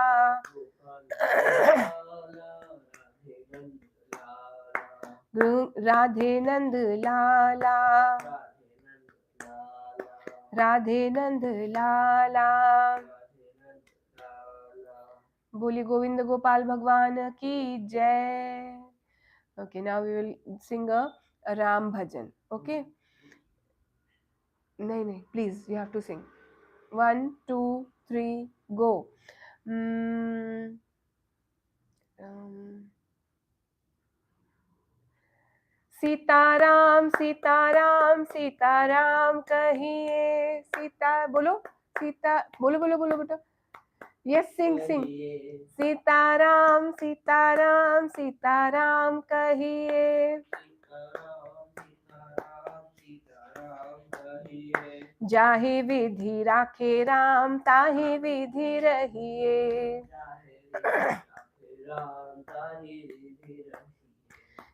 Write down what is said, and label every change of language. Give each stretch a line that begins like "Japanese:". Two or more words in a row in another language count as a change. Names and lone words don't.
Hindi: गोपाल गोपाल राधे नंद लाला राधे नंद लाला. राधे नंद लाला राधे नंद लाला. राधे नंद लाला बोली गोविंद गोपाल भगवान की जय.
English: Okay, now we will sing a Ram bhajan. Okay. नहीं, please, you have to sing. 1, 2, 3, go.
Hindi: सीताराम सीताराम सीताराम कहिए. सीता बोलो. सीता बोलो बोलो बोलो बेटा.
English: Yes, sing.
Hindi: सीताराम सीताराम सीताराम कहिए. जाहि विधि राखे राम ताहि विधि रहिए.